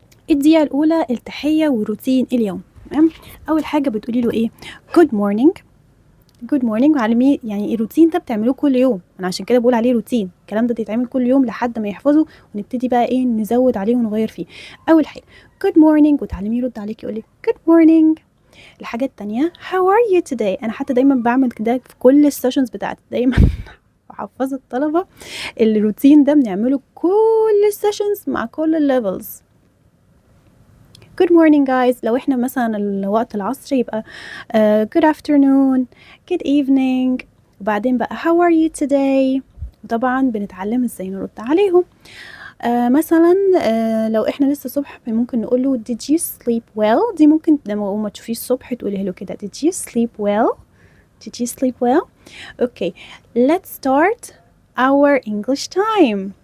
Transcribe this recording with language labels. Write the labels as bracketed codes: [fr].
[ar] الدقيقة الأولى التحية وروتين اليوم. تمام. أول حاجة بتقولي له إيه؟ [en] good morning. good morning، [ar] وعلميه يعني الروتين ده بتعملوه كل يوم، أنا عشان كده بقول عليه روتين، الكلام ده بيتعمل كل يوم لحد ما يحفظه، ونبتدي بقى إيه نزود عليه ونغير فيه. أول حاجة [en] good morning، [ar] وتعلميه يرد عليك يقولك good morning. الحاجة التانية [en] how are you today. [ar] أنا حتى دايما بعمل كده في كل السيشنز بتاعتي، دايما بحفظ الطلبة الروتين ده، بنعمله كل السيشنز مع كل الليفلز. [en] good morning guys، [ar] لو احنا مثلا الوقت العصر يبقى [en] good afternoon، good evening، [ar] وبعدين بقى [en] how are you today. [ar] وطبعا بنتعلم ازاي نرد عليهم. مثلا لو احنا لسه صبح ممكن نقوله [en] did you sleep well. [ar] دي ممكن لما تشوفيه الصبح تقولي له كده [en] did you sleep well. did you sleep well. okay let's start our English time.